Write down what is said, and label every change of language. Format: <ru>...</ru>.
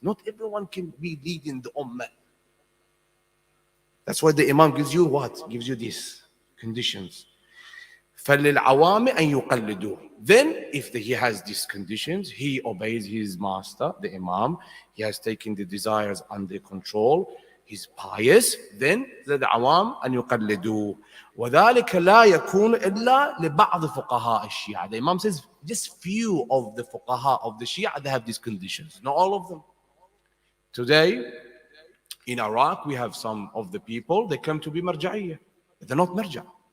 <en>Not everyone can be leading the Ummah. That's why the Imam gives you what? Gives you these conditions.</en> <ar>فَلِلْعَوَامِ أَن يُقَلِّدُوهُ.</ar> <en>Then, if he has these conditions, he obeys his master, the Imam. He has taken the desires under control. He's pious. Then,</en> <ar>لِلْعَوَامِ أَن يُقَلِّدُوهُ. وَذَلِكَ لَا يَكُونُ إِلَّا لِبَعْضِ فُقَهَاءِ الشِّيعَةِ.</ar> <en>The Imam says, just few of the fuqaha of the Shia, they have these conditions. Not all of them. Today, in Iraq, we have some of the people, they come to be Marja'iyah. They're not Marja'.</en>